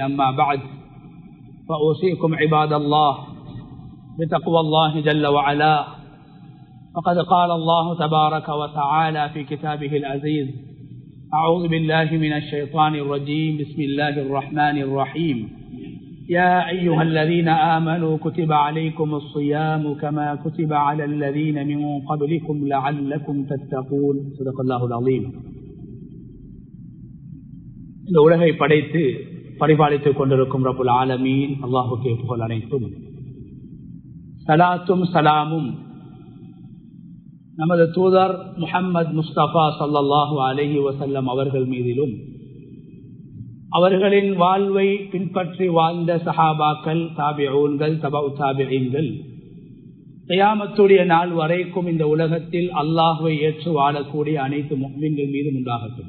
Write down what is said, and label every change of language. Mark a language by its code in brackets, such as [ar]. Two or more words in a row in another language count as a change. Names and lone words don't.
[ar] أما بعد، فأوصيكم عباد الله بتقوى الله جل وعلا، فقد قال الله تبارك وتعالى في كتابه العزيز: أعوذ بالله من الشيطان الرجيم، بسم الله الرحمن الرحيم، يا أيها الذين آمنوا كتب عليكم الصيام كما كتب على الذين من قبلكم لعلكم تتقون. صدق الله العظيم. [ta] இந்த உலகை படைத்து பரிபாலித்துக் கொண்டிருக்கும் [ar] رب العالمين [ta] அல்லாஹுக்கே புகழ் அனைத்தும். சலாத்தும் சலாமும் நமது தூதர் முஹம்மது முஸ்தபா [ar] صلى الله عليه وسلم [ta] அவர்கள் மீதிலும், அவர்களின் வாழ்வை பின்பற்றி வாழ்ந்த சஹாபாக்கள், தாபிஊன்கள், தபஉ தாபிஈன்கள், கியாமத்துடைய நாள் வரைக்கும் இந்த உலகத்தில் அல்லாஹ்வை ஏற்று வாழக்கூடிய அனைத்து முஃமின்கள் மீதும் உண்டாகட்டும்.